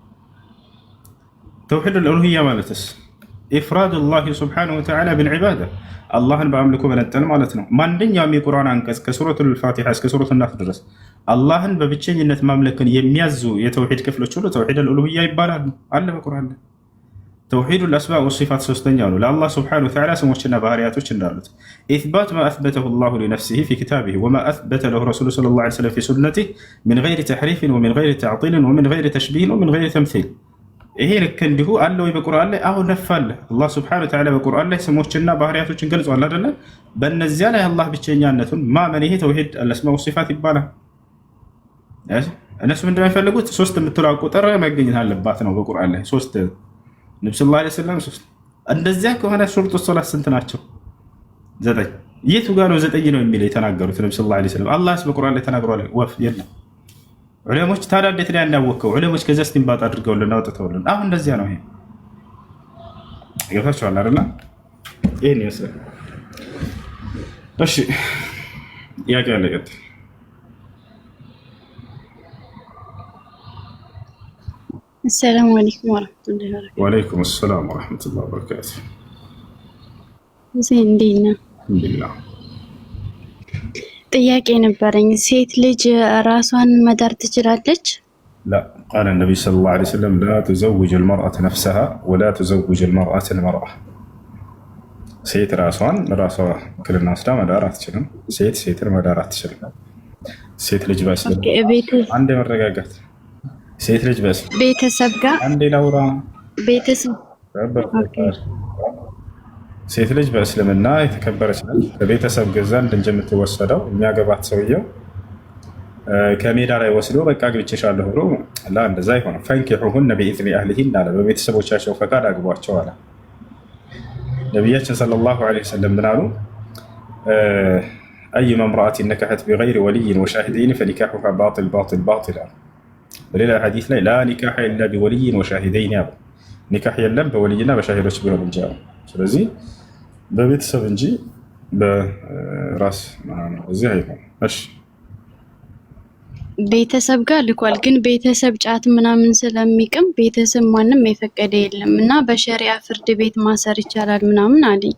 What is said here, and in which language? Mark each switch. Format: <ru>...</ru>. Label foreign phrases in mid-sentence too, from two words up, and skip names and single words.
<ar>توحيد الالوهيه</ar> <am>ማለትስ</am> <ar>إفراد الله سبحانه وتعالى بالعبادة</ar> <am>አላህን በአምልኮ መነጠል ማለት ነው። ማንኛውም የቁርአን አንቀጽ ከሱረቱል ፋቲሃ እስከ ሱረቱን ናስ ድረስ አላህን በብቸኝነት ማምለክን የሚያዙ የተውሂድ ክፍሎች ሁሉ</am> <ar>توحيد الالوهيه</ar> <am>ይባላሉ። አለ በቁርአን ላይ</am> <ar>توحيد الاسماء والصفات</ar> <am>ሶስተኛው ነው። ለአላህ</am> <ar>سبحانه وتعالى</ar> <am>ስሞችና ባህሪያቶች እንዳሉት ኢትባት</am> <ar>ما اثبته الله لنفسه في كتابه وما اثبت له رسوله صلى الله عليه وسلم في سنته من غير تحريف ومن غير تعطيل ومن غير تشبيه ومن غير تمثيل</ar> <am>ይሄ ልክ እንዲሁ አለ ወይ በቁርአን ላይ? አሁን ነፋለ አላህ</am> <ar>سبحانه وتعالى</ar> <am>በቁርአን ላይ ስሞችና ባህሪያቶችን ገልጿል አይደለ? በእነዚያ ላይ አላህ ብቸኛነቱን ማመን ይሄ</am> <ar>توحيد الاسماء والصفات</ar> <am>ይባላል። እነሱ ምንድነው የሚፈልጉት? ሶስት የምትለው ቁጥር መገኘት አለባት ነው በቁርአን ላይ ሶስት ነብዩ</am> <ar>صلى الله عليه وسلم</ar> <am>ሶስት። እንደዚያ ከሆነ</am> <ar>شروط الصلاة</ar> <am>ስንት ናቸው? 9። የቱ ጋር ነው 9 ነው የሚለው የተናገሩት ነብዩ</am> <ar>صلى الله عليه وسلم?</ar> <am>አላህስ በቁርአን ላይ ተናግሯል? ወፍ የለም። ዑለሞች ታዲያ እንዴት ላይ ያናወቀው? ዑለሞች ከዚያ እስቲንባጥ አድርገውልን አውጥተውልን። አሁን እንደዚያ ነው። ይሄ ይገፋችኋል አይደል? ይሄን ይመስላል። እሺ ያጋ ለቀጥ</am> <ar>السلام عليكم ورحمة الله وبركاته. وعليكم السلام ورحمة الله وبركاته. زين دينا. الحمد لله.</ar> <am>ጥያቄ ነበረኝ። ሴት ልጅ ራሷን መዳር ትችላለች?</am> <ar>لا قال النبي صلى الله عليه وسلم لا تزوج المرأة نفسها ولا تزوج المرأة المرأة.</ar> <am>ሴት ራሷን ክልና ወስዳ መዳር አትችልም። ሴትን መዳር አትችልም። ሴት ልጅ በእስልም አንድ መረጋጋት ሴት ልጅ ቤተሰብ ጋር አንዴ ላውራ ቤተሰብ ሴት ልጅ በእስልምና የተከበረች ነች። ከቤተሰብ ዘንድ እንጂ የምትወሰደው የሚያገባት ሰውየው ከሜዳ ላይ ወስዶ በቃ አግብቼሻለሁ ብሎ ላ እንደዛ አይሆንም።</am> <ar>فانكحوهن بإذن أهلهن</ar> <am>አለ። በቤተሰቦቻቸው ፈቃድ አግቧቸው አለ ነቢያችን</am> <ar>صلى الله عليه وسلم።</ar> <am>ምን አሉ?</am> <ar>أيما امرأة نكحت بغير ولي وشاهدين فنكاحها باطل باطل باطل.</ar> <am>በሌላ ሐዲስ ላይ</am> <ar>لا نكاح إلا بولي وشاهدين</ar> <am>ያለው ኒካህ የለም በወልይና በሻሂዶች ቢሆን እንጂ ያለው። ስለዚህ በቤተሰብ እንጂ በራስ እዚህ አይሆንም። እሺ ቤተሰብ ጋር ልኳል፣ ግን ቤተሰብ ጫት ምናምን ስለሚቅም ቤተሰብ ማንም የፈቀደ የለም እና በሸሪዓ ፍርድ ቤት ማሰር ይቻላል ምናምን አለኝ።</am>